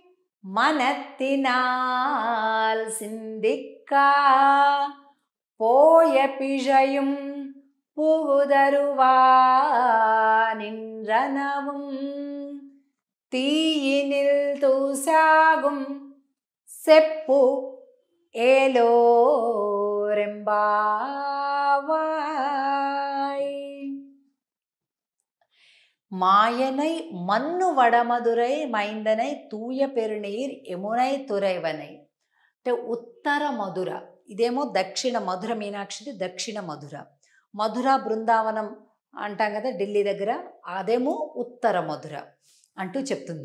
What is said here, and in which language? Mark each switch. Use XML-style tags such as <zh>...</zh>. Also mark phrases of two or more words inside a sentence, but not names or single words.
<ta>மனத்தினால் சிந்திக்கா போய பிழையும் புகுதருவா நின்றனவும் தீயினில் தூசாகும் செப்பு ஏலோரெம்பாவாய். மாயனை மன்னு வடமதுரை மைந்தனை தூய பெருநீர் யமுனை துறைவனை.</ta> <te>అంటే ఉత్తర మధుర, ఇదేమో దక్షిణ మధుర. మీనాక్షిది దక్షిణ మధుర. మధుర బృందావనం అంటాం కదా ఢిల్లీ దగ్గర, అదేమో ఉత్తర మధుర అంటూ చెప్తుంది.</te>